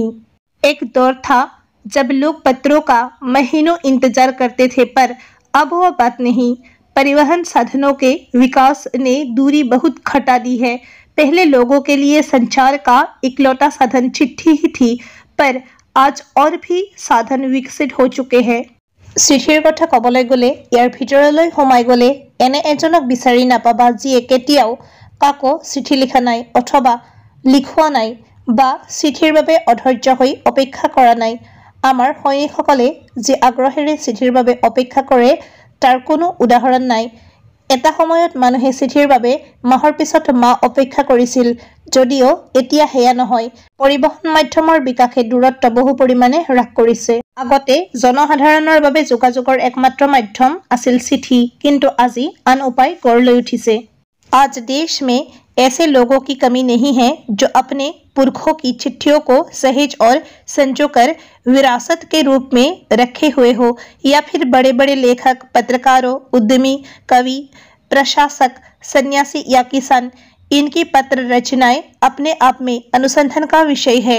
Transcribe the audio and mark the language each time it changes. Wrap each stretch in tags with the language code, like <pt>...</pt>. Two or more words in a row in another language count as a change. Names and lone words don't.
<hi>एक दौर था जब लोग पत्रों का महीनों इंतजार करते थे, पर अब वो बात नहीं। परिवहन साधनों के विकास ने दूरी बहुत घटा दी है। पहले लोगों के लिए संचार का इकलौता साधन चिट्ठी ही थी, पर आज और भी साधन विकसित हो चुके हैं।</hi> <as>চিঠিৰ কথা ক'বলৈ গ'লে ইয়াৰ ভিতৰলৈ সোমাই গ'লে এনে এজনক বিচাৰি নাপাবা যিয়ে কেতিয়াও কাকো চিঠি লিখা নাই অথবা লিখোৱা নাই বা চিঠিৰ বাবে অধৈৰ্য হৈ অপেক্ষা কৰা নাই। আমাৰ সৈনিকসকলে যি আগ্ৰহেৰে চিঠিৰ বাবে অপেক্ষা কৰে তাৰ কোনো উদাহৰণ নাই। এটা সময়ত মানুহে চিঠিৰ বাবে মাহৰ পিছত মাহ অপেক্ষা কৰিছিল, যদিও এতিয়া হেয়া নহয়। পৰিবহন মাধ্যমৰ বিকাশে দূৰত্ব বহু পৰিমাণে হ্ৰাস কৰিছে। আগতে জনসাধাৰণৰ বাবে যোগাযোগৰ একমাত্ৰ মাধ্যম আছিল চিঠি, কিন্তু আজি আন উপায় গঢ় লৈ উঠিছে।</as> <hi>आज देश में ऐसे लोगों की कमी नहीं है जो अपने पुरखों की चिट्ठियों को सहेज और संजोकर विरासत के रूप में रखे हुए हो, या फिर बड़े बड़े लेखक, पत्रकारों, उद्यमी, कवि, प्रशासक, सन्यासी या किसान, इनकी पत्र रचनाएं अपने आप में अनुसंधान का विषय है।</hi>